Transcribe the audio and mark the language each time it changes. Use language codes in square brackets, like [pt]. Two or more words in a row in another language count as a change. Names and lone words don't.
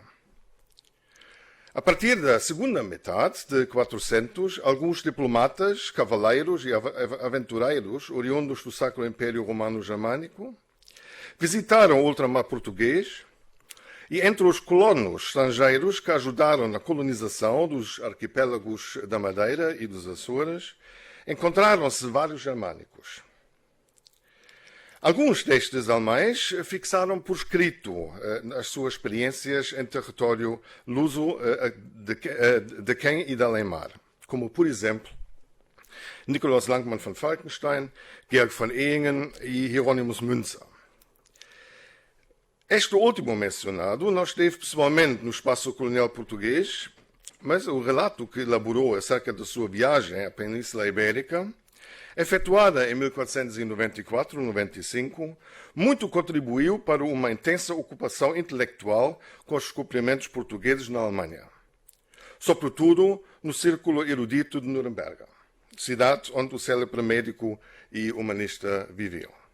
[pt] A partir da segunda metade de 400, alguns diplomatas, cavaleiros e aventureiros oriundos do Sacro Império Romano Germânico visitaram o ultramar português e entre os colonos estrangeiros que ajudaram na colonização dos arquipélagos da Madeira e dos Açores, encontraram-se vários germânicos. Alguns destes alemães fixaram por escrito as suas experiências em território luso de Quem e de Além-Mar, como, por exemplo, Nikolaus Langmann von Falkenstein, Georg von Ehingen e Hieronymus Münzer. Este último mencionado não esteve pessoalmente no espaço colonial português, mas o relato que elaborou acerca da sua viagem à Península Ibérica, efetuada em 1494-95, muito contribuiu para uma intensa ocupação intelectual com os descobrimentos portugueses na Alemanha, sobretudo no círculo erudito de Nuremberg, cidade onde o célebre médico e humanista viveu.